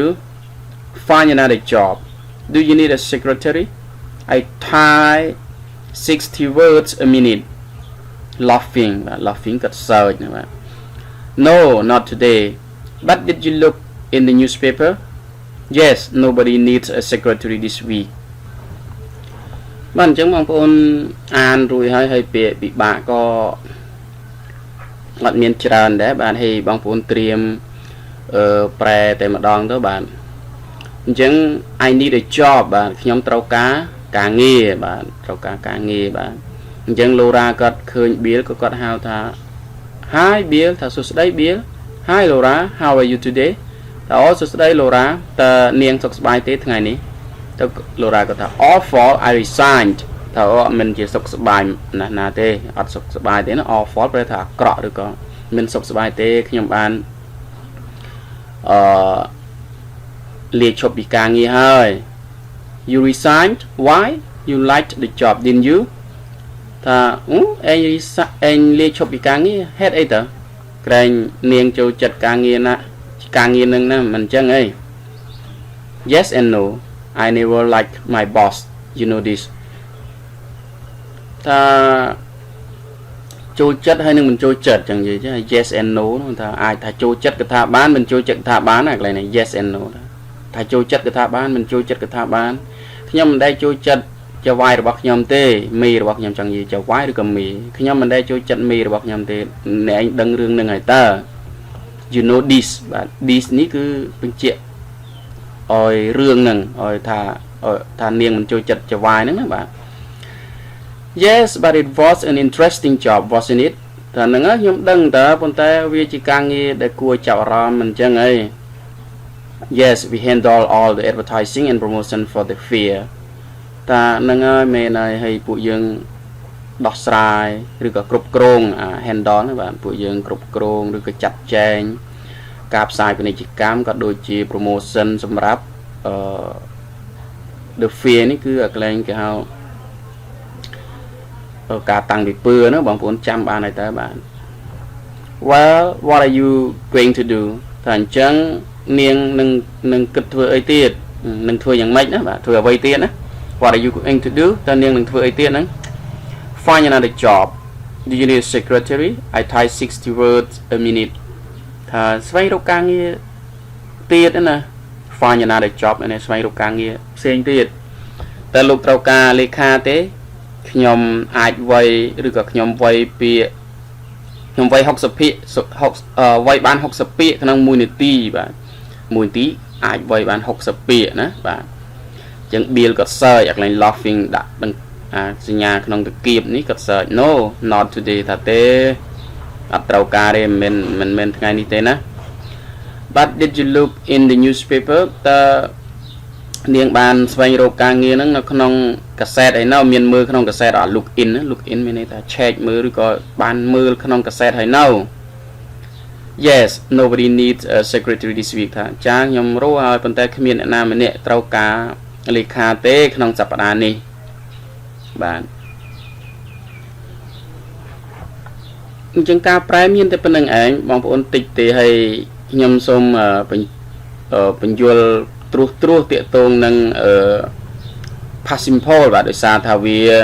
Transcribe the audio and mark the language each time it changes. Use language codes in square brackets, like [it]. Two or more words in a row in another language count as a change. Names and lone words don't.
[en] Find another job. Do you need a secretary? I type 60 words a minute. Laughing got surged. No, not today. But did you look in the newspaper? Yes, nobody needs a secretary this week. [km] បាទអញ្ចឹងបងប្អូនអានរួចហើយពាក្យពិបាកក៏អត់មានច្រើនដែរបាទហើយបងប្អូនត្រៀមប្រែតែ ម្ដងទៅបាទអញ្ចឹង [en] I need a job [km] បាទខ្ញុំត្រូវការងារបាទត្រូវការងារបាទអញ្ចឹង Laura គាត់ឃើញ Bill ក៏គាត់ហៅថា Hi Bill ថាសួស្តី Bill [en] Hi Laura how are you today [km] ថាអូសួស្តី Laura តើនាងសុខសប្បាយទេថ្ងៃនេះទៅ Laura ក៏ថា [en] awful I resigned [km] ថាអត់មិនជាសុខសប្បាយណាទេអត់សុខសប្បាយទេណា awful ប្រែថាអាក្រក់ឬក៏មិនសុខសប្បាយទេខ្ញុំបាន លាឈប់ពីការងារហើយ [en] You resigned why you liked the job didn't you [km] ថាឯងលាឈប់ពីការងារហេតុអីទៅក្រែងនាងចូលចិត្តការងារនឹងណាមិនអញ្ចឹងអី [en] Yes and no I never liked my boss you know this [km] ថាចូលចិត្តហើយនឹងមិនចូល ចិត្តចឹងនិយាយចឹង [en] yes and no [km] ថាអាចថាចូលចិត្តកថាបានមិនចូលចិត្តកថាបានណាកន្លែងនេះ [en] yes and no [km] ថាចូលចិត្តកថាបានមិនចូលចិត្តកថាបានខ្ញុំមិនដែលចូលចិត្តចៅវាយ របស់ខ្ញុំទេមេរបស់ខ្ញុំចង់និយាយចៅវាយឬក៏មេខ្ញុំមិនដែលចូលចិត្តមេរបស់ខ្ញុំទេអ្នកឯងដឹងរឿងហ្នឹងហើយតើ [en] you know this [km] បាទ this នេះគឺបញ្ជាក់ឲ្យរឿងហ្នឹងឲ្យថានាងមិនចូលចិត្តចៅវាយហ្នឹងណាបាទ [en] Yes but it was an interesting job wasn't it [km] តែហ្នឹងខ្ញុំដឹងតើប៉ុន្តែវាជាការងារដែលគួរចាប់អារម្មណ៍មិនចឹងអី [en] Yes we handle all the advertising and promotion for the fair [km] តាហ្នឹងហើយមែនហើយពួកយើងដោះស្រាយឬក៏គ្រប់គ្រង handle ណាបាទពួកយើងគ្រប់គ្រងឬក៏ចាត់ចែងការផ្សាយពាណិជ្ជកម្មក៏ដូចជា promotion សម្រាប់ [en] the fair [km] នេះគឺកន្លែងគេហៅការតាំងពីពើណាបងប្អូនចាំបានហើយតើបាទ [en] Well what are you going to do [km] ថាអញ្ចឹងនាងនឹងគិតធ្វើអីទៀតនឹងធ្វើយ៉ាងម៉េចណាបាទធ្វើអ្វីទៀតណា [en] What are you going to do [km] តើនាងនឹងធ្វើអីទៀតហ្នឹង [en] Find another job Do you need a secretary I type 60 words a minute [km] ថាស្វែងរកការងារទៀតណា [en] Find another job [km] នេះស្វែងរកការងារផ្សេងទៀតតើលោកត្រូវការលេខាទេខ្ញុំអាចវាយឬក៏ខ្ញុំវាយពាក្យខ្ញុំវាយ60ពាក្យវាយបាន60ពាក្យក្នុង 1នាទីបាទ1នាទីអាចវាយបាន60ពាក្យណាបាទអញ្ចឹង Bill ក៏ search អាកន្លែង laughing ដាក់សញ្ញាក្នុងតគៀបនេះក៏ search [en] No not today [km] ថាទេអត់ ត្រូវការទេមិនមែនថ្ងៃនេះទេណា [en] But did you look in the newspaper [km] តើនាងបានស្វែងរកការងារហ្នឹងនៅក្នុងកាសែតឯណោមានមើលក្នុងកាសែត [en] look in [km] មានន័យថា check មើលឬក៏បានមើលក្នុងកាសែតហើយនៅ [en] Yes nobody needs a secretary this week [km] ថាចាខ្ញុំរកហើយប៉ុន្តែគ្មានអ្នកណាម្នាក់ត្រូវការលេខាទេក្នុងសប្តាហ៍នេះបាទ អញ្ចឹងការប្រែមានតែប៉ុណ្្នឹងឯងបងប្អូនតិចទេហើយខ្ញុំសូមបញ្យល់ត្រួសតាកតងនឹង [en] past simple [km] បាទដោយសារថាវា